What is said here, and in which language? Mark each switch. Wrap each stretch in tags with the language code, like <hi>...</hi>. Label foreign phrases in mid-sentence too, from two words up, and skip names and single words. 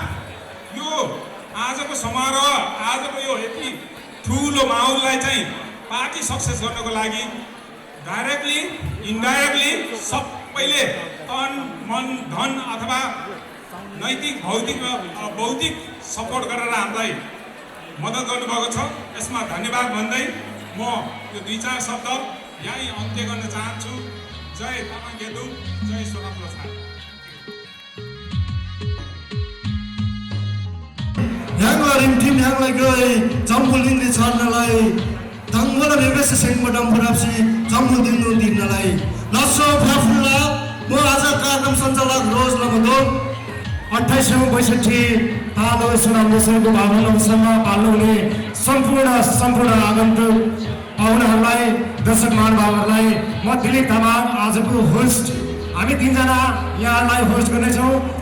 <ne>यो आजको समारोह, आजको यो यति ठुलो माहौललाई चाहिँ</ne> <en>party success</en> <ne>गर्नको लागि</ne> <en>directly indirectly</en> <ne>सबैले तन मन धन अथवा नैतिक भौतिक र बौद्धिक सपोर्ट गरेर हामीलाई मद्दत गर्नुभएको छ। यसमा धन्यवाद भन्दै म यो 2-4 शब्द यहीँ अन्त्य गर्न चाहन्छु। जय तामाङ हेदुङ, जय सोनाम लोछार।</ne> <tmg>Yangla rimtim yangla gay jampul dingli charnalai tangwala nevese sengma dampurapsi jampul dinglu dingnalai lasso phafula mo aja</tmg> <ne>कार्यक्रम सञ्चालक</ne> <tmg>रोज लमदोन</tmg> <ne>2862 तालो सोनाम लोछारको पावन अवसरमा पाल्नुहुने सम्पूर्ण आगन्तुक पाहुनाहरूलाई, दर्शक महानुभावहरूलाई म दिलीप तामाङ आजको होस्ट, हामी 3 जना यहाँलाई होस्ट गर्नेछौँ।</ne>